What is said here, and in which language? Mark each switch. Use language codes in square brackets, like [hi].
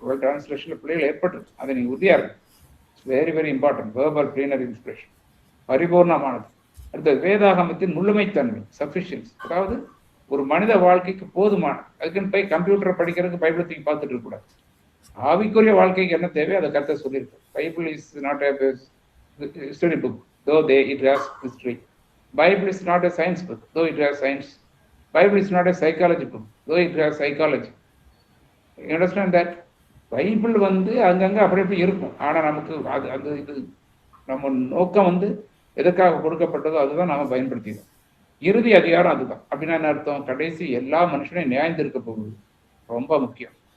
[ta] ஒரு டிரான்ஸ்லேஷன்ல பிள்ளைகள் ஏற்பட்டு அதை நீங்க உறுதியா இருக்கு. [en] Very very important. [ta] Verbal பிளீனர் inspiration, பரிபூர்ணமானது. அடுத்தது, வேதாகமத்தின் முழுமைத்தன்மை, சஃபிஷியன்ஸ், அதாவது ஒரு மனித வாழ்க்கைக்கு போதுமான. அதுக்குன்னு போய் கம்ப்யூட்டர் படிக்கிறதுக்கு பைபிளை தூக்கி பார்த்துட்டு இருக்க கூடாது. ஆவிக்குரிய வாழ்க்கைக்கு என்ன தேவை அதை கர்த்தர் சொல்லியிருக்கு. [en] Bible is not a history book though it has history. Bible is not a science book though it has science. Bible is not a psychology book though it has psychology. You understand that? [ta] Bible அங்கங்க அப்படி எப்படி இருக்கும், ஆனா நமக்கு அது இது நம்ம நோக்கம் எதற்காக கொடுக்கப்பட்டதோ அதுதான் நாம பயன்படுத்திடும். இறுதி அதிகாரம் அதுதான். அப்படின்னா என்ன அர்த்தம்? கடைசி எல்லா மனுஷனையும் நியாயந்திருக்க போகுது, ரொம்ப முக்கியம்.